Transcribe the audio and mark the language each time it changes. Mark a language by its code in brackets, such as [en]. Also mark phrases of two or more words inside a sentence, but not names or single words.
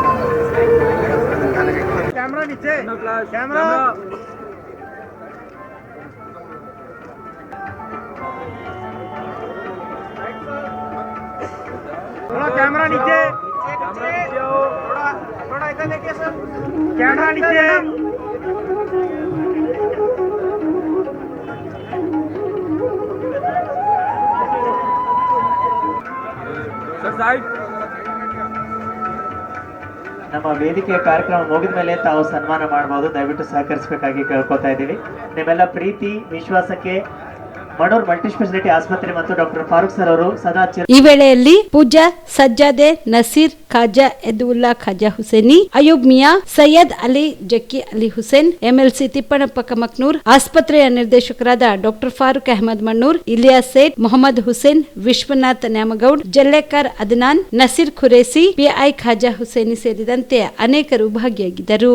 [hi] कैमरा नीचे कैमरा थोड़ा कैमरा नीचे थोड़ा इधर देखिए सर कैमरा नीचे सर साइड. [kn] ನಮ್ಮ ವೇದಿಕೆಯ ಕಾರ್ಯಕ್ರಮ ಮುಗಿದ ಮೇಲೆ ತಾವು ಸನ್ಮಾನ ಮಾಡಬಹುದು. ದಯವಿಟ್ಟು ಸಹಕರಿಸಬೇಕಾಗಿ ಕೇಳ್ಕೊತಾ ಇದ್ದೀವಿ. ನಿಮ್ಮೆಲ್ಲ ಪ್ರೀತಿ ವಿಶ್ವಾಸಕ್ಕೆ ಮಣೂರ್ ಮಲ್ಟಿಸ್ಪೆಷಾಲಿಟಿ ಆಸ್ಪತ್ರೆ ಮತ್ತು ಡಾಕ್ಟರ್ ಫಾರೂಕ್ ಸರ್ ಅವರು ಸದಾ ಈ ವೇಳೆಯಲ್ಲಿ ಪೂಜಾ ಸಜ್ಜಾದೆ, ನಸೀರ್ ಖಾಜಾ ಎದುಲ್ಲಾ ಖಾಜಾ ಹುಸೇನಿ, ಅಯೂಬ್ ಮಿಯಾ, ಸೈಯದ್ ಅಲಿ ಜಕ್ಕಿ ಅಲಿ ಹುಸೇನ್, ಎಂಎಲ್ಸಿ ತಿಪ್ಪಣಪ್ಪ ಕಮಕ್ನೂರ್, ಆಸ್ಪತ್ರೆಯ ನಿರ್ದೇಶಕರಾದ ಡಾಕ್ಟರ್ ಫಾರೂಕ್ ಅಹಮದ್ ಮಣ್ಣೂರ್, ಇಲಿಯಾಸ್ ಸೇಠ್, ಮೊಹಮ್ಮದ್ ಹುಸೇನ್, ವಿಶ್ವನಾಥ್ ನ್ಯಾಮಗೌಡ್, ಜಲ್ಲೇಕರ್ ಅದ್ನಾನ್, ನಸೀರ್ ಖುರೇಸಿ, ಪಿಐ ಖಾಜಾ ಹುಸೇನಿ ಸೇರಿದಂತೆ ಅನೇಕರು ಭಾಗಿಯಾಗಿದ್ದರು.